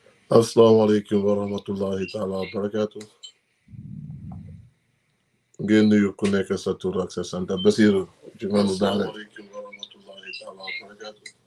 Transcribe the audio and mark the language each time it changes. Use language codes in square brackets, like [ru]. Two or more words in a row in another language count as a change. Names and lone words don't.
[ar] السلام عليكم ورحمة الله تعالى وبركاته. [wo] Ngeen nuyu ku nekk sa tur ak sa sant Basiru ci manu daale. [ar] السلام عليكم ورحمة الله تعالى وبركاته.